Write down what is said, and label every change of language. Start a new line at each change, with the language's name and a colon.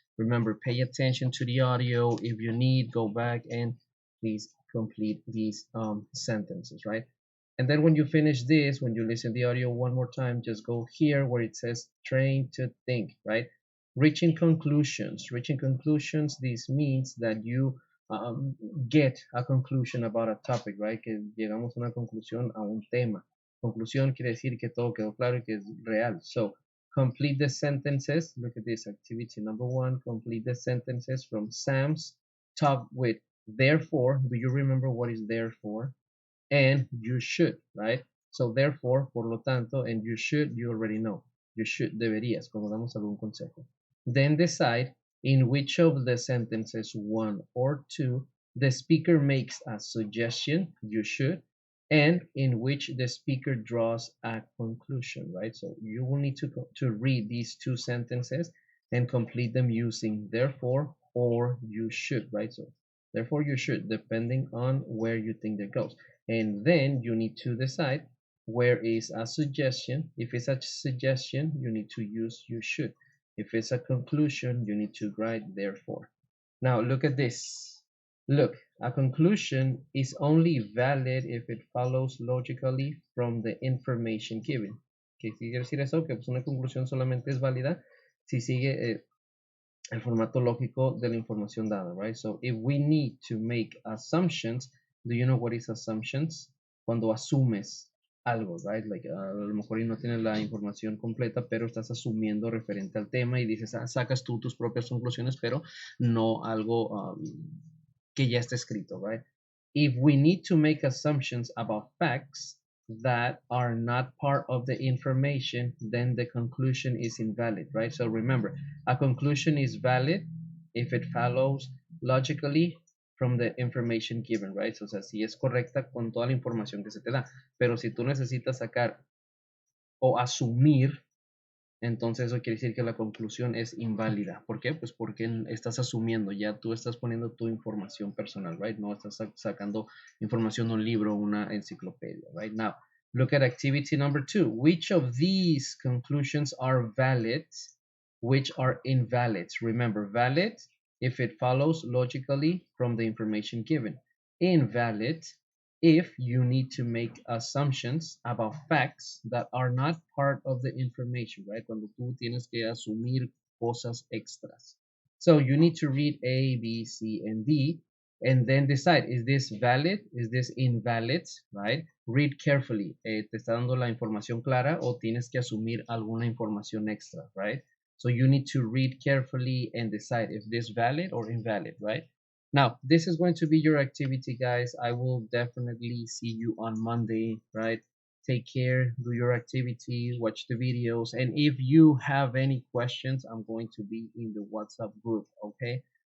English: Remember, pay attention to the audio. If you need, go back and please complete these sentences, right? And then when you finish this, when you listen the audio one more time, just go here where it says train to think, right? Reaching conclusions. This means that you um, get a conclusion about a topic, right?
Spanish: Que llegamos a una conclusión a un tema. Conclusión quiere decir que todo quedó claro y que es real.
English: So, complete the sentences. Look at this activity number one. Complete the sentences from Sam's talk with therefore. Do you remember what is therefore? And you should, right? So therefore,
Spanish: por lo tanto,
English: and you should, you already know. You should,
Spanish: deberías, como damos algún consejo.
English: Then decide in which of the sentences, one or two, the speaker makes a suggestion, you should, and in which the speaker draws a conclusion, right? So you will need to read these two sentences and complete them using therefore or you should, right? So therefore you should, depending on where you think that goes. And then you need to decide where is a suggestion. If it's a suggestion, you need to use you should. If it's a conclusion, you need to write therefore. Now look at this. Look, a conclusion is only valid if it follows logically from the information given.
Spanish: ¿Qué quiere decir eso? Que pues una conclusión solamente es válida si sigue el formato lógico de la información dada, right?
English: So if we need to make assumptions, do you know what is assumptions?
Spanish: Cuando asumes algo, right? Like, a lo mejor y no tienes la información completa, pero estás asumiendo referente al tema y dices, sacas tú tus propias conclusiones, pero no algo que ya está escrito, right?
English: If we need to make assumptions about facts that are not part of the information, then the conclusion is invalid, right? So remember, a conclusion is valid if it follows logically from the information given, right?
Spanish: O sea, si es correcta con toda la información que se te da. Pero si tú necesitas sacar o asumir, entonces eso quiere decir que la conclusión es inválida. ¿Por qué? Pues porque estás asumiendo, ya tú estás poniendo tu información personal, right? No estás sacando información de un libro, una enciclopedia, right?
English: Now, look at activity number two. Which of these conclusions are valid? Which are invalid? Remember, valid if it follows logically from the information given. Invalid if you need to make assumptions about facts that are not part of the information, right?
Spanish: Cuando tú tienes que asumir cosas extras.
English: So you need to read A, B, C, and D, and then decide, is this valid? Is this invalid, right? Read carefully.
Spanish: ¿Te está dando la información clara o tienes que asumir alguna información extra, right?
English: So you need to read carefully and decide if this valid or invalid, right? Now, this is going to be your activity, guys. I will definitely see you on Monday, right? Take care, do your activity, watch the videos. And if you have any questions, I'm going to be in the WhatsApp group, okay?